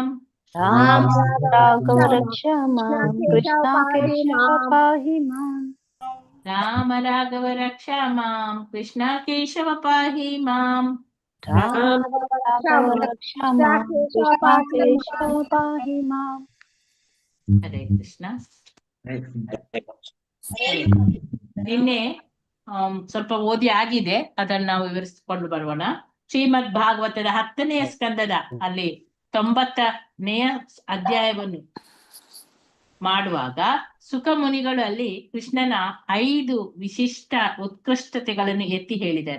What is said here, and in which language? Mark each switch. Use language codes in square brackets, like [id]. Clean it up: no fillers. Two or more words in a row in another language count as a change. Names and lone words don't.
[sa] ರಾಮ ರಾಘವ ರಕ್ಷ ಮಾಂ ಕೃಷ್ಣ ಕೇಶವ ಪಾಹಿ ಮಾಂ ರಾಮ ರಾಘವ ರಕ್ಷಾ ಮಾಂ ಕೃಷ್ಣ ಕೇಶವ ಪಾಹಿ ಮಾಂ ರಾಮ ರಾಘವ ರಕ್ಷ ಮಾಂ ಕೃಷ್ಣ ಕೇಶವ ಪಾಹಿ ಮಾಂ. ಹರೇ ಕೃಷ್ಣ. [kn] ನಿನ್ನೆ ಸ್ವಲ್ಪ ಓದಿ ಆಗಿದೆ, ಅದನ್ನ ನಾವು ವಿವರಿಸಿಕೊಂಡು ಬರೋಣ. ಶ್ರೀಮದ್ ಭಾಗವತದ 10ನೇ ಸ್ಕಂದದ ಅಲ್ಲಿ 90ನೇ ಅಧ್ಯಾಯವನ್ನು ಮಾಡುವಾಗ ಸುಖ ಮುನಿಗಳು ಅಲ್ಲಿ ಕೃಷ್ಣನ 5 ವಿಶಿಷ್ಟ ಉತ್ಕೃಷ್ಟತೆಗಳನ್ನು ಎತ್ತಿ ಹೇಳಿದ್ದಾರೆ.